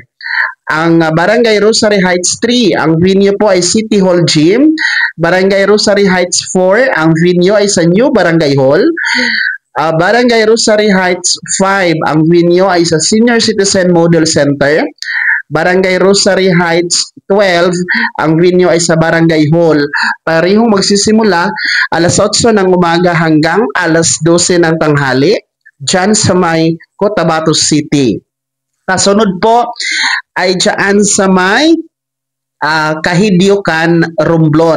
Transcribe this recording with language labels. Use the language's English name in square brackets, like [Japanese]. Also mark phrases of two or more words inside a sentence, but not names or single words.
[Filipino] Ang Barangay Rosary Heights 3, ang venue po ay City Hall Gym. Barangay Rosary Heights 4, ang venue ay sa New Barangay Hall. Barangay Rosary Heights 5, ang venue ay sa Senior Citizen Model Center. Barangay Rosary Heights 12, ang venue ay sa Barangay Hall. Parehong magsisimula alas 8 ng umaga hanggang alas 12 ng tanghali dyan sa may Cotabato City. Kasunod po ay dyan sa may Kahidiukan, Romblon.